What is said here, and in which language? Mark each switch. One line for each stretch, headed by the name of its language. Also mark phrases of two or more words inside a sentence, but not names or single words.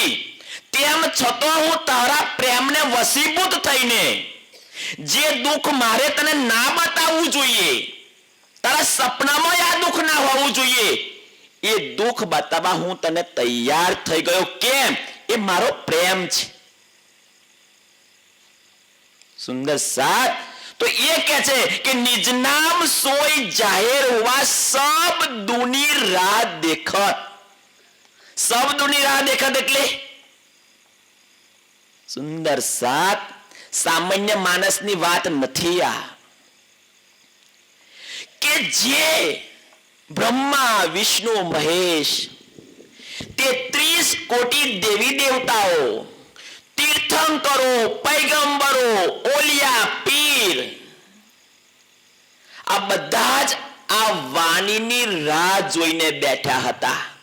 Gujarati: તેમ છતાં હું તારા પ્રેમને વશીભૂત થઈને જે દુઃખ મારે તને ના બતાવવું જોઈએ, તારા સપનામાં આ દુઃખ ના હોવું જોઈએ, એ દુઃખ બતાવવા હું તને તૈયાર થઈ ગયો. કેમ? એ મારો પ્રેમ છે. સુંદર સાથ તો એ કહે છે કે
Hindi: निज नाम सोय जाहेर हुआ सब दूनी राह देखत.
Gujarati: सब दूनी राह देखत એટલે સુંદર સાથ સામાન્ય માણસની વાત નથી આ. કે જે બ્રહ્મા વિષ્ણુ મહેશ 33 કોટી દેવી દેવતાઓ, તીર્થંકરો, પૈગંબરો, ઓલિયા, પીર, આ બધા જ આ વાણીની રાહ જોઈને બેઠા હતા.